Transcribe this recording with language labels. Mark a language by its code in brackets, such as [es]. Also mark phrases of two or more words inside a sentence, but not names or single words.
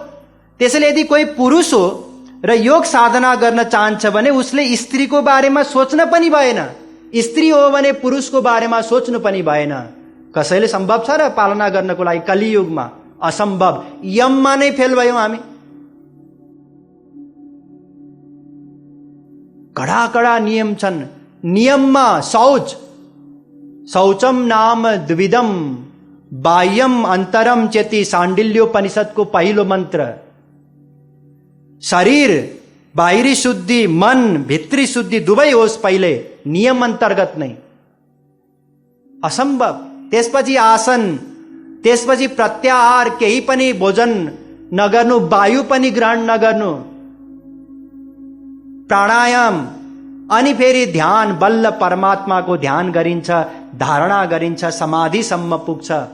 [ne] त्यसैले यदि कोही पुरुष हो र योग साधना गर्न चाहन्छ भने उसले स्त्रीको बारेमा सोच्न पनि भएन, स्त्री हो भने पुरुषको बारेमा सोच्नु पनि भएन। कसैले सम्भव छ र पालना गर्नको लागि? कलियुगमा असम्भव। यममा नै फेल भयौं हामी। कडा कडा नियम छन्। [sa] नियममा शौचम नाम द्विविधम बाह्यम अन्तरम चेति, [ne] शाण्डिल्योपनिषदको पहिलो मन्त्र। शरीर बाहिरी शुद्धि, मन भित्री शुद्धि दुवै होस् पहिले, नियम अन्तर्गत नै। असम्भव। त्यसपछि आसन, त्यसपछि प्रत्याहार, केही पनि भोजन नगर्नु, वायु पनि ग्रहण नगर्नु, प्राणायाम, अनि फेरि ध्यान, बल्ल परमात्माको ध्यान गरिन्छ, धारणा गरिन्छ, समाधिसम्म पुग्छ।